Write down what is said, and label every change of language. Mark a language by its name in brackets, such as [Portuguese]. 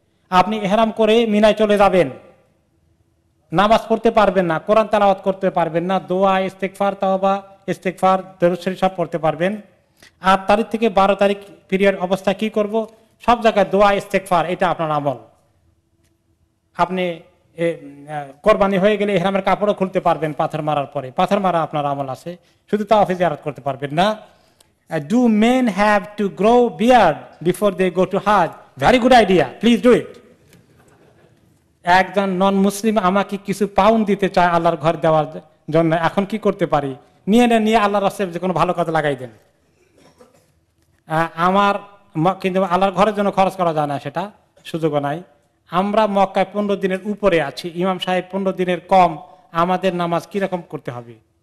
[Bangla] আপনি ইহরাম করে মিনায় চলে যাবেন, নামাজ পড়তে পারবেন না, কোরআন তেলাওয়াত করতে পারবেন না, দোয়া, ইস্তেগফার, তাওবা, ইস্তেগফার, দরুদ শরীফ সব পড়তে পারবেন। 8 তারিখ থেকে 12 তারিখ পিরিয়ড অবস্থা কি করব? সব জায়গায় দোয়া, ইস্তেগফার, এটা আপনার আমল। আপনি কোরবানি হয়ে গেলে ইহরামের কাপড়ও খুলতে পারবেন পাথর মারার পরে, পাথর মারা আপনার আমল আছে, শুধু তাওয়াফে জিয়ারত করতে পারবেন না। [English] Do men have to grow beard before they go to Hajj? Very good idea, please do it. [Bangla] একজন নন মুসলিম আমাকে কিছু পাউন্ড দিতে চায় আল্লাহর ঘর দেওয়ার জন্য, এখন কি করতে পারি? নিয়ে আল্লাহর রাস্তায় যে কোনো ভালো কাজে লাগাই দেন। আমার কিন্তু আল্লাহর ঘরের জন্য খরচ করা যায় না, সেটা সুযোগও নাই। আমরা মক্কায় 15 দিনের উপরে আছি, ইমাম সাহেব 15 দিনের কম, আমাদের নামাজ কিরকম করতে হবে?